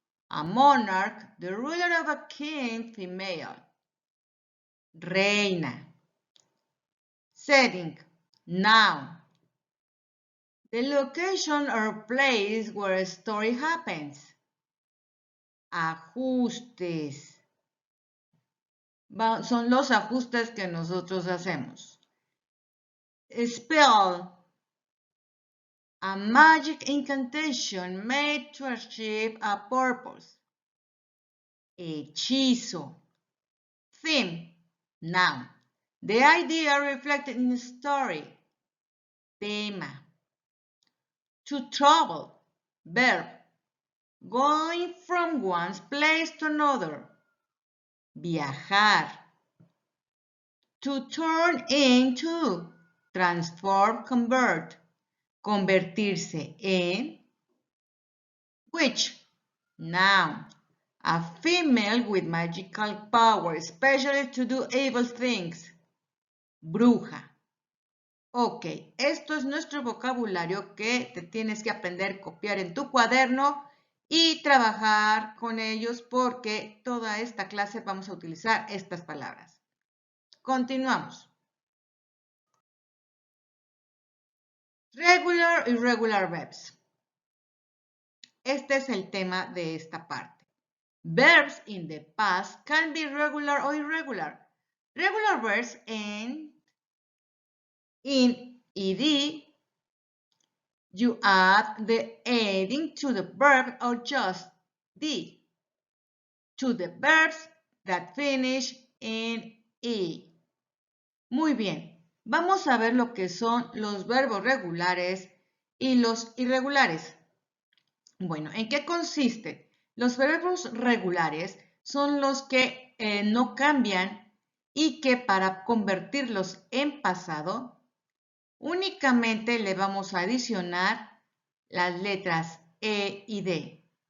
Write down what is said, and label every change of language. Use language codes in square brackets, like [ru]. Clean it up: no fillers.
[en] A monarch, the ruler of a king, female. [es] Reina. [en] Setting, noun. The location or place where a story happens. [es] Ajustes. Son los ajustes que nosotros hacemos. [en] Spell. A magic incantation made to achieve a purpose. [es] Hechizo. [en] Theme. Noun. The idea reflected in the story. [es] Tema. [en] To travel. Verb. Going from one place to another. [es] Viajar. [en] To turn into. [es] Transform, convert. Convertirse en. Witch. Noun. [en] A female with magical power, especially to do evil things. [es] Bruja. Ok, esto es nuestro vocabulario que te tienes que aprender, copiar en tu cuaderno y trabajar con ellos porque toda esta clase vamos a utilizar estas palabras. Continuamos. [en] Regular y irregular verbs. [es] Este es el tema de esta parte. [en] Verbs in the past can be regular or irregular. Regular verbs end in ed. You add the ending to the verb or just the to the verbs that finish in e. [es] Muy bien, vamos a ver lo que son los verbos regulares y los irregulares. Bueno, ¿en qué consiste? Los verbos regulares son los que no cambian y que para convertirlos en pasado únicamente le vamos a adicionar las letras E y D.